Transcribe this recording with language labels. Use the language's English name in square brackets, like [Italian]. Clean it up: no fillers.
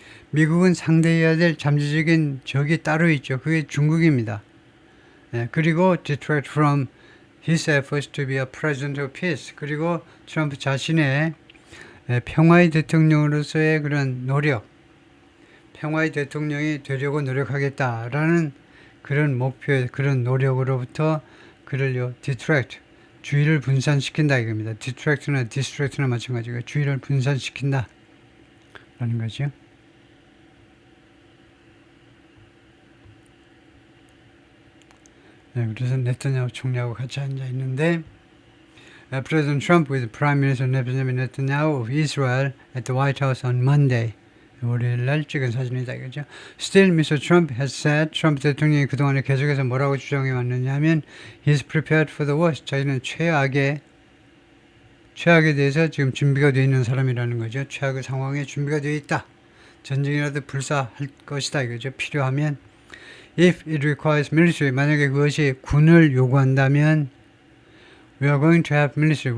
[Korean] 미국은 상대해야 될 잠재적인 적이 따로 있죠. 그게 중국입니다. [English] 그리고 detract from his efforts to be a president of peace. [Korean] 그리고 트럼프 자신의 평화의 대통령으로서의 그런 노력, 평화의 대통령이 되려고 노력하겠다라는 그런 목표, 그런 노력으로부터 그를요, 디트랙트, 주의를 분산시킨다 이겁니다. 디트랙트나 디스트랙트나 마찬가지고 주의를 분산시킨다 라는 거죠. 네, 그래서 네타냐후 총리하고 같이 앉아 있는데 [English] President Trump with Prime Minister Netanyahu of Israel at the White House on Monday. [Korean] 월요일 날 찍은 사진이다 이거죠. [English] Still, Mr. Trump has said, [Korean] 트럼프 대통령이 그동안에 계속해서 뭐라고 주장해 왔느냐 하면 [English] He's prepared for the worst. [Korean] 자기는 최악에 대해서 지금 준비가 되어 있는 사람이라는 거죠. 최악의 상황에 준비가 되어 있다. 전쟁이라도 불사할 것이다 이거죠. 필요하면 [English] If it requires military, [Korean] 만약에 그것이 군을 요구한다면 [English] We are going to have military.